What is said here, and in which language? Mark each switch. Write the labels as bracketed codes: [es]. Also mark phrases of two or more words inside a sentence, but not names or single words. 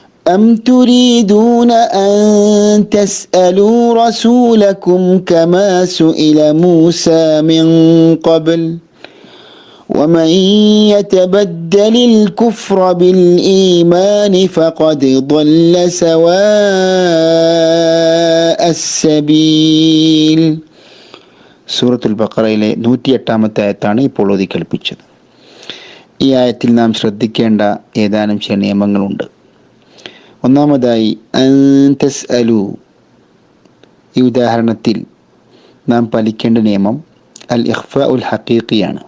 [ar] أم تريدون أن تسألوا رسولكم كما سئل موسى من قبل ومن يتبدل الكفر بالإيمان فقد ضل سواء السبيل. [ml] സൂറത്തുൽ ബഖറയിലെ 108-ാമത്തെ ആയത്താണ് ഇപ്പോൾ ഓതി കേൾപ്പിച്ചത്. ഈ ആയത്തിൽ നാം ശ്രദ്ധിക്കേണ്ട ഏതാനും ചില നിയമങ്ങളുണ്ട്. ഒന്നാമതായി [ar] أن تسألوا, [ml] ഈ ഉദാഹരണത്തിൽ നാം പാലിക്കേണ്ട നിയമം [ar] الإخفاء الحقيقي.